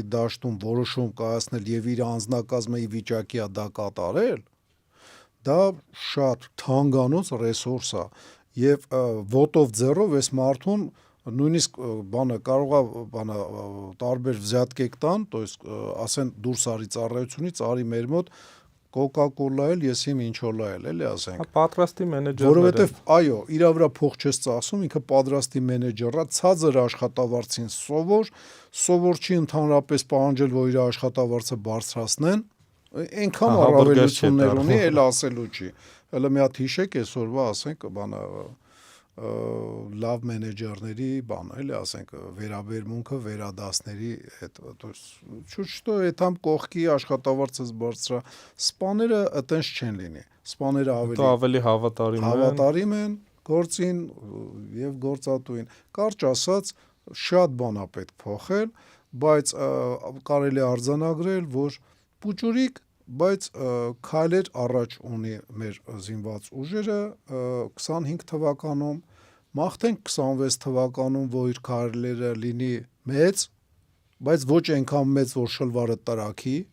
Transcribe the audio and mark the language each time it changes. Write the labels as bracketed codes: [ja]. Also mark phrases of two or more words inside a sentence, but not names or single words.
[hy] դաշտում որոշում կայացնել եւ իր անձնակազմը ի վիճակի է դա կատարել, դա շատ թանկանոց ռեսուրս է եւ ոտով ձեռով այս մարդուն նույնիսկ բանը կարող է տարբեր վզյատկեք տան, [ru] то есть [hy] ասեն դուրս արի ծառայությունից, արի մեր մոտ Coca-Cola էլ ես իմ ինչոլա էլ, էլի ասենք։ Հա, պատրաստի մենեջերները։ Որովհետեւ այո, իրա վրա փող չես ծախսում, ինքը պատրաստի մենեջերա, ցածր աշխատավարձին սովոր չի ընդհանրապես պահանջել, որ իր աշխատավարձը բարձրացնեն, այնքան առավելություններ ունի, էլ ասելու չի։ Հələ մի հատ հիշեք այսօրվա, ասենք, բանը լավ մենեջերների բանը, էլի ասենք, վերաբերմունքը վերադասների հետ, [ru] то есть чуть что [hy] այդամ կողքի աշխատավարձս բարձրա, սպաները այտենց չեն լինի։ Սպաները ավելի հավատարիմ են գործին եւ գործատուին։ Կարճ ասած, շատ բան է պետք փոխել, բայց կարելի է արձանագրել, որ փուճուրիկ, բայց քայլեր առաջ ունի մեր զինված ուժերը 25 թվականում, մաղթենք 26 թվականում, որ քայլերը լինի մեծ, բայց ոչ այնքան մեծ, որ շլվարը տրակի,